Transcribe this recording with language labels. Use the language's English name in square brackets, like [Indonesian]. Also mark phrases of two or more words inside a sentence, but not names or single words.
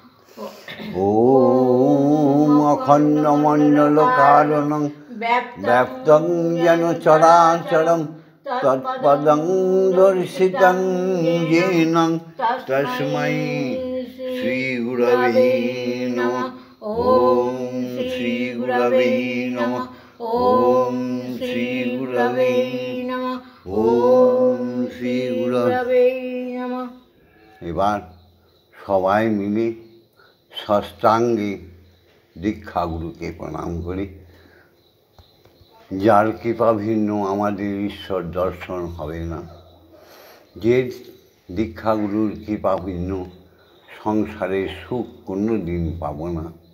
[Sanskrit] ओम अखण्डमण्डलकारणं व्याप्तं येन चराचरं तत्पदं दर्शितं येन तस्मै श्रीगुरवे नमः। ओम श्रीगुरवे नमः। ओम श्रीगुरवे नमः। ओम श्रीगुरवे नमः। [Bangla] এবার সবাই মিলে ষষ্ঠাঙ্গে দীক্ষাগুরুকে প্রণাম করি। যার কৃপা ভিন্ন আমাদের ঈশ্বর দর্শন হবে না, যে দীক্ষাগুরুর কৃপাভিন্ন সংসারের সুখ কোনো দিন পাব না।